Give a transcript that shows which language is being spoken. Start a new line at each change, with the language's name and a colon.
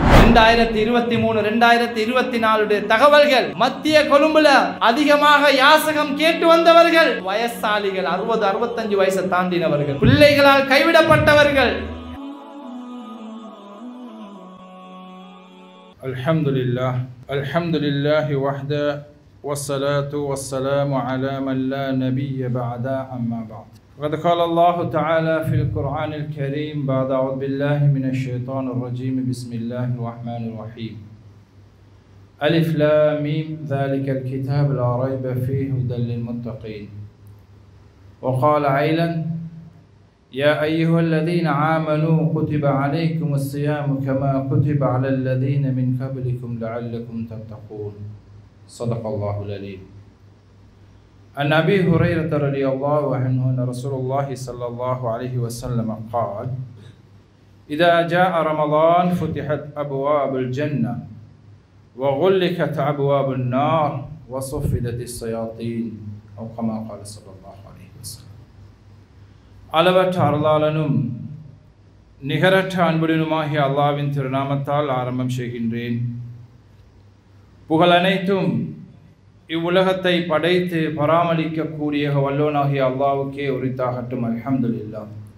Tamil: 2023 2024 தகவல்கள் மத்திய கொழும்புல அதிகமாக யாசகம் கேட்டு வந்தவர்கள் வயசாளிகள், 60 65 வயசை தாண்டினவர்கள், பிள்ளைகளால் கைவிடப்பட்டவர்கள்.
Arabic: அல்ஹம்துலில்லாஹ் அல்ஹம்துலில்லாஹி வஹ்தா வஸ்ஸலாத்து வஸ்ஸலாமு அலா மன் லா நபிய்ய பஅதா அம்மா பஅத். وقد قال الله تعالى في القرآن الكريم بعد أعوذ بالله من الشيطان الرجيم بسم الله الرحمن الرحيم ألف لام ميم ذلك الكتاب لا ريب فيه هدى للمتقين. وقال عيلا يا أيها الذين آمنوا كتب عليكم الصيام كما كتب على الذين من قبلكم لعلكم تتقون. صدق الله العليم. عن أبي هريرة رضي الله عنه أن رسول الله صلى الله عليه وسلم قال إذا جاء رمضان فتحت أبواب الجنة وغلقت أبواب النار وصفدت الشياطين أو كما قال صلى الله عليه وسلم.
Tamil: அளவற்ற அருளாளனும் நிகரற்ற அன்புடனுமாகிய அல்லாஹ்வின் திருநாமத்தால் ஆரம்பம் செய்கின்றேன். புகழ் அனைத்தும் இவ்வுலகத்தை படைத்து பராமரிக்கக்கூடிய வல்லோனாகிய அல்லாஹ்வுக்கே உரித்தாகட்டும். அல்ஹம்துலில்லாஹ்.